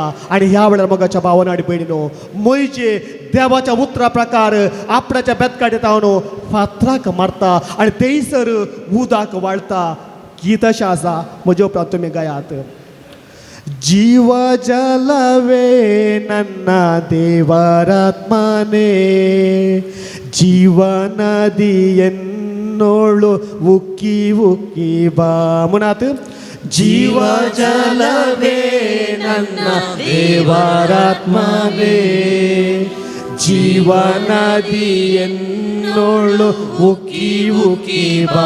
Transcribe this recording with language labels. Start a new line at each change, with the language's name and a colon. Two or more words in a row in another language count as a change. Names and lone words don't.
Konkani: आनी ह्या वेळार मोगाच्या भावान आनी भयणीनो, म्हणजे देवाच्या उतरा प्रकार आपणाच्या बेतकाडे तावन फातराक मारता आनी थंयसर उदक वाळटा. गीत अशें आसा, म्हजे उपरांत तुमी गायात.
Kannada: ಜೀವ ಜಲವೇ ನನ್ನ ದೇವರಾತ್ಮನೇ, ಜೀವನದಿ ಎನ್ನೋಳು ಉಕ್ಕಿ ಉಕ್ಕಿ ಬಾ. ಮುನಾತ್ ಜೀವ ಜಲವೇ ನನ್ನ ದೇವರಾತ್ಮವೇ, ಜೀವನದಿ ಎನ್ನೋಳು ಉಕ್ಕಿ ಉಕ್ಕಿ ಬಾ.